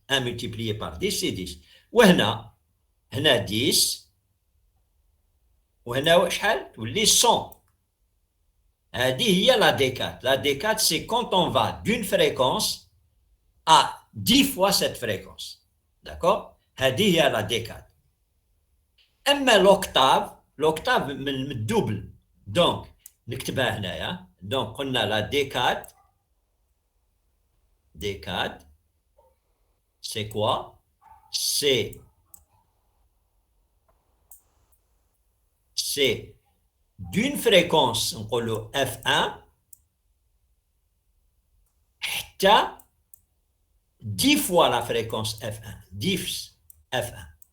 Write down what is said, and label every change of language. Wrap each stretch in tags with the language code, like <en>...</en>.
<fr>1 multiplié par 10, c'est 10.</fr> <ar>وهنا 10. وهنا شحال؟ تولي 100.</ar> <fr>هذه هي la décade. La décade, c'est quand on va d'une fréquence à 10 fois cette fréquence. D'accord?</fr> <ar>هذه هي</ar> <fr>la décade.</fr> <ar>أما l'octave من الدوبل.</ar> <fr>Donc</fr> <ar>نكتبها هنايا.</ar> <fr>Donc</fr> <ar>قلنا</ar> <fr>la décade c'est quoi? C'est d'une fréquence, on dit F1, حتى 10 fois la fréquence F1, 10 F1.</fr>